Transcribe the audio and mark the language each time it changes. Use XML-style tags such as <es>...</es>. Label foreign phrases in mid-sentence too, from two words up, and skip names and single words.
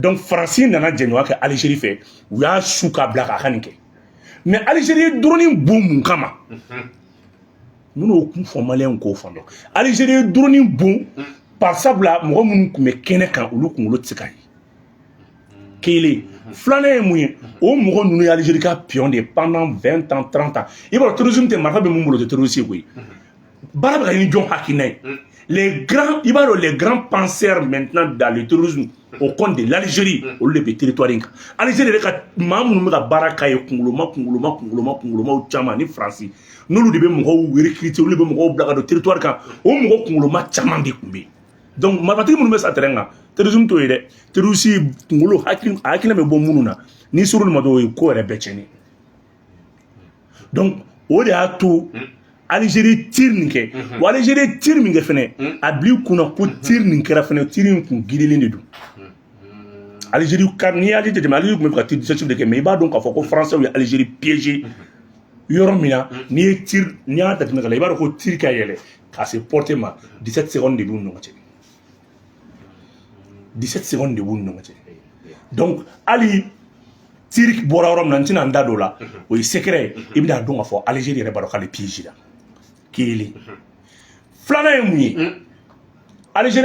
<bm>Donc Francis nana jɛɲɔgɔn kɛ Algérie fɛ u y'a su k'a bila k'a ka nin kɛ mais Algérie drone bon mun kama minnu kun fɔ maliyɛnw k'o fɔ dɔn Algérie drone bon par sabula mɔgɔ minnu tun bɛ kɛnɛ kan olu kunkolo tɛ se ka ye kelen filanan ye mun ye o mɔgɔ ninnu ye Algérie ka pion de</bm> <fr>pendant 20 ans 30 ans</fr> <bm>i b'a dɔn terrorisme tɛ marifa bɛ mun bolo o tɛ terroriste ye koyi baara bɛ ka ɲini jɔn hakilina ye</bm> <fr>les grands</fr> <bm>i b'a dɔn</bm> <fr>les grands penseurs maintenant dans le terrorisme au compte de l'Algérie</fr> <bm>olu de bɛ territoire in kan Algérie yɛrɛ ka maa minnu bɛ ka baara k'a ye kunkoloma caman ni Faransi n'olu de bɛ mɔgɔw recruter olu de bɛ mɔgɔw bila ka don territoire kan o mɔgɔ kunkoloma caman de tun bɛ yen donc marifatigi minnu bɛ sa terrain kan terrorisme t'o ye dɛ terroriste kunkolo hakilina bɛ bɔ minnu na ni ser'olu ma dɔrɔn o ye ko yɛrɛ bɛɛ tiɲɛni donc o de y'a to Algérie tir nin kɛ wa Algérie tir min kɛ fɛnɛ a bil'i kunna ko tir nin kɛra fɛnɛ tir in kun girilen de don Algérie n'i y'a jateminɛ Algérie tun bɛ ka</bm> <fr>tir dissuasif</fr> <bm>de kɛ mais i b'a dɔn k'a fɔ ko français ye Algérie piégé yɔrɔ min na n'i ye tir n'i y'a jateminɛ ka la i b'a dɔn ko tir ka yɛlɛ k'a se portée ma 17 secondes de b'u ni ɲɔgɔn cɛ 17 secondes de b'u ni ɲɔgɔn cɛ donc hali tir bɔra yɔrɔ min na n tɛna n da don o la o ye secret ye i bɛna dɔn k'a fɔ Algérie yɛrɛ b'a dɔn k'ale piégé la kelen filanan ye mun ye Algérie</bm>